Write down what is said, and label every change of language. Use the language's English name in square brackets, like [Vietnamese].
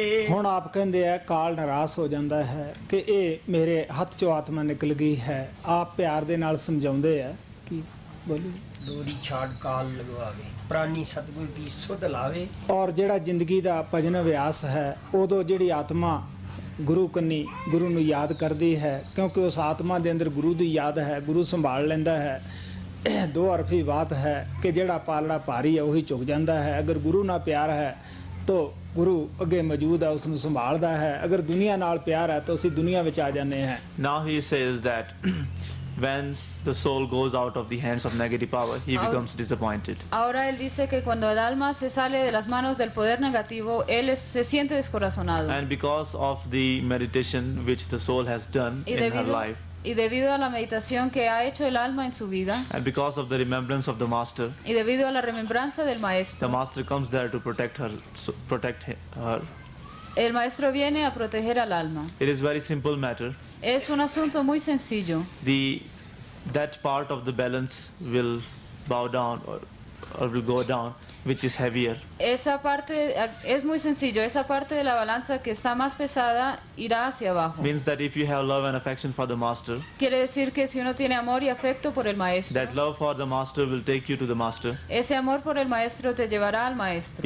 [Punjabi] ਹੁਣ ਆਪ ਕਹਿੰਦੇ ਆ ਕਾਲ ਨਿਰਾਸ਼ ਹੋ ਜਾਂਦਾ ਹੈ ਕਿ ਇਹ ਮੇਰੇ ਹੱਥ ਚੋਂ ਆਤਮਾ ਨਿਕਲ ਗਈ ਹੈ। ਆਪ ਪਿਆਰ ਦੇ ਨਾਲ ਸਮਝਾਉਂਦੇ ਆ ਕਿ ਬੋਲੀ [Hindi] डोरी छाड़ काल लगवावे प्राणी सतगुरु की सुध लावे। [Punjabi] ਔਰ ਜਿਹੜਾ ਜ਼ਿੰਦਗੀ ਦਾ ਭਜਨ ਅਭਿਆਸ ਹੈ, ਉਦੋਂ ਜਿਹੜੀ ਆਤਮਾ ਗੁਰੂ ਕੰਨੀ ਗੁਰੂ ਨੂੰ ਯਾਦ ਕਰਦੀ ਹੈ, ਕਿਉਂਕਿ ਉਸ ਆਤਮਾ ਦੇ ਅੰਦਰ ਗੁਰੂ ਦੀ ਯਾਦ ਹੈ, ਗੁਰੂ ਸੰਭਾਲ ਲੈਂਦਾ ਹੈ। ਦੋ ਅਰਫੀ ਬਾਤ ਹੈ ਕਿ ਜਿਹੜਾ ਪਾਲੜਾ ਭਾਰੀ ਹੈ ਉਹੀ ਝੁਕ ਜਾਂਦਾ ਹੈ। ਅਗਰ ਗੁਰੂ ਨਾਲ ਪਿਆਰ ਹੈ ਤਾਂ ਗੁਰੂ ਅੱਗੇ ਮੌਜੂਦ ਹੈ, ਉਸ ਨੂੰ ਸੰਭਾਲਦਾ ਹੈ। ਅਗਰ ਦੁਨੀਆ ਨਾਲ ਪਿਆਰ ਹੈ ਤਾਂ ਅਸੀਂ ਦੁਨੀਆ ਵਿੱਚ ਆ ਜਾਂਦੇ ਹਾਂ। [English] Now he says that when the soul goes out of the hands of negative power, he becomes disappointed. [Spanish] Ahora él dice que cuando el alma se sale de las manos del poder negativo, se siente descorazonado. [English] And because of the meditation which the soul has done in her life, [Spanish] Y debido a la meditación que ha hecho el alma en su vida, [English] and because of the remembrance of the master, [Spanish] y debido a la remembranza del [English] the [Spanish] maestro, [English] master comes there to protect her. [Spanish] el maestro viene a proteger al alma. [English] It is very simple matter. [Spanish] Es un asunto muy sencillo. [English] That part of the balance will bow down or will go down, which is heavier. [Spanish] Esa parte es muy sencillo. Esa parte de la balanza que está más pesada irá hacia abajo. [English] Means that if you have love and affection for the master, [Spanish] Quiere decir que si uno tiene amor y afecto por el maestro, [English] that love for the master will take you to the master. [Spanish] ese amor por el maestro te llevará al maestro.